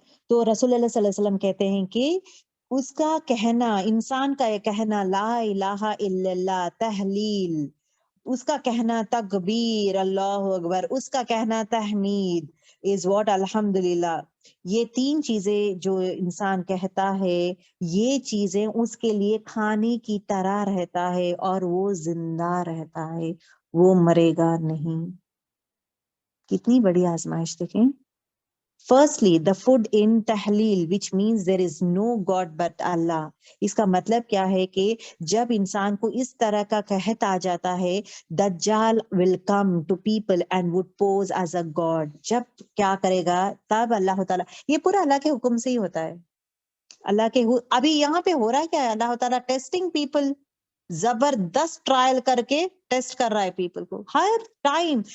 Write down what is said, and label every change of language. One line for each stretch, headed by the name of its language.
Urdu: تو رسول اللہ صلی اللہ علیہ وسلم کہتے ہیں کہ اس کا کہنا, انسان کا یہ کہنا لا الہ الا اللہ, تحلیل, اس کا کہنا تکبیر, اللہ اکبر, اس کا کہنا تحمید,
English: is what
Urdu: الحمدللہ. یہ 3 چیزیں جو انسان کہتا ہے, یہ چیزیں اس کے لیے کھانے کی طرح رہتا ہے اور وہ زندہ رہتا ہے, وہ مرے گا نہیں. کتنی بڑی آزمائش دیکھیں.
English: Firstly, the food in tahleel, which means there is no God but Allah.
Urdu: اس کا مطلب کیا ہے کہ جب انسان کو اس طرح کا قحط آ جاتا ہے, دجال
English: will come to people and would pose as a God.
Urdu: جب کیا کرے گا, تب اللہ تعالیٰ, یہ پورا اللہ کے حکم سے ہی ہوتا ہے. اللہ کے ابھی یہاں پہ ہو رہا ہے کیا ہے, اللہ تعالیٰ
English: testing people,
Urdu: زبردست ٹرائل کر کے ٹیسٹ کر رہا ہے پیپل کو ہر ٹائم.